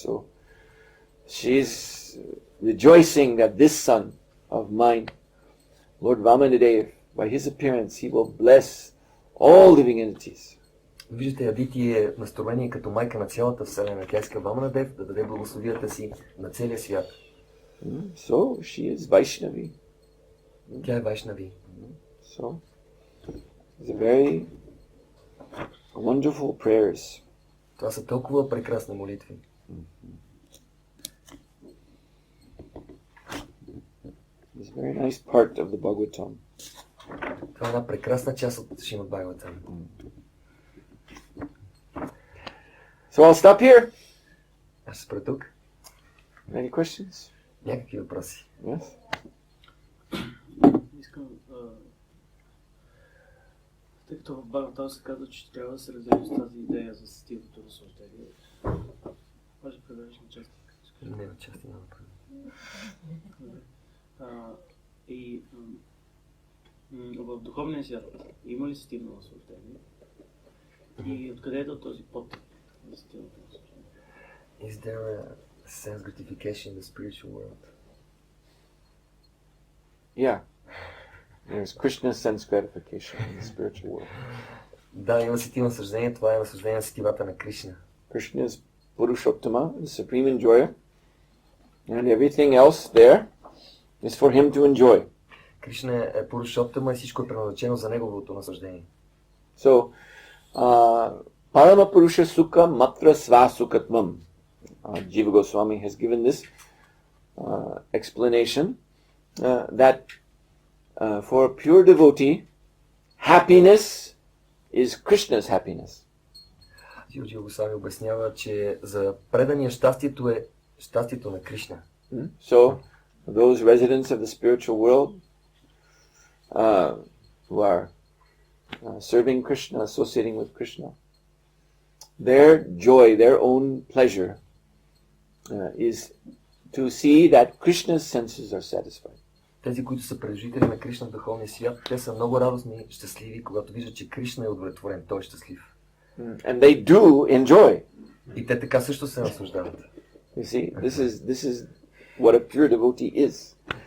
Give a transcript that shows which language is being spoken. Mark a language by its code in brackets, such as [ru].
[en] So she's rejoicing that this son of mine, Lord Vamana, by his appearance, he will bless all living entities. [bg] Виждате, Адити е настроение като майка на цялата вселена. Тя иска Вамана Дев да даде благословията си на целия свят. [en] So she is Vaishnavi. [bg] Тя е Вайшнави. [en] So it's a very wonderful prayers. [bg] Това са толкова прекрасни молитви. [en] It's a very nice part of the Bhagavatam. [bg] Това е една прекрасна част от Шримад Бхагаватам. [en] So I'll stop here. [bg] Аз ще спра тук. [en] Any questions? [bg] Някакви въпроси. [en] Yes? [bg] Искам, тъй като в Бхагаватам се казва, че трябва да се разделиш с тази идея за сетивното разсъждение. Може да предадеш на части? Не, на части няма проблем. И в духовния свят има ли сетивно разсъждение? И откъде е този подтип на сетивното разсъждение? [en] Is there a sense gratification in the spiritual world? Yeah. There's Krishna's sense gratification in the spiritual world. [bg] Да, има сетивно наслаждение. Това е наслаждение на сетивата на Кришна. [en] Krishna is Purushottama, the supreme enjoyer, and everything else there is for him to enjoy. [bg] Кришна е Пурушоттама и всичко е предназначено за неговото наслаждение. [sa] So, Parama Purusha Sukha Matra Svasukatmam. [en] Jiva Goswami has given this explanation that for a pure devotee, happiness is Krishna's happiness. [bg] Джива Госвами обяснява, че за предания щастието е щастието на Кришна. [en] So, those residents of the spiritual world who are serving Krishna, associating with Krishna, their joy, their own pleasure is to see that Krishna's senses are satisfied. [bg] Тези, които са придружители на Кришна в духовния свят, те са много радостни, щастливи, когато виждат, че Кришна е удовлетворен, той е щастлив. [en] And they do enjoy. [bg] И те така също се наслаждават. [en] You see, this is what a pure devotee is.